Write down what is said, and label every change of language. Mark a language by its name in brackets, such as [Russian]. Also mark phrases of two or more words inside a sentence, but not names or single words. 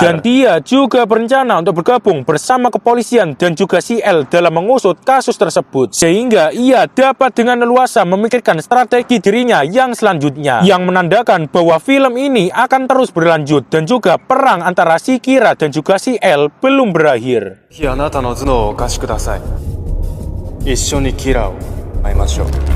[Indonesian] Dan dia juga berencana untuk bergabung bersama kepolisian dan juga CL dalam mengusut kasus tersebut, sehingga ia dapat dengan leluasa memikirkan strategi dirinya yang selanjutnya, yang menandakan bahwa film ini akan terus berlanjut dan juga perang antara si Kira dan juga si L belum berakhir. [Japanese] あなたの頭脳をお貸しください。一緒にキラーを会いましょう。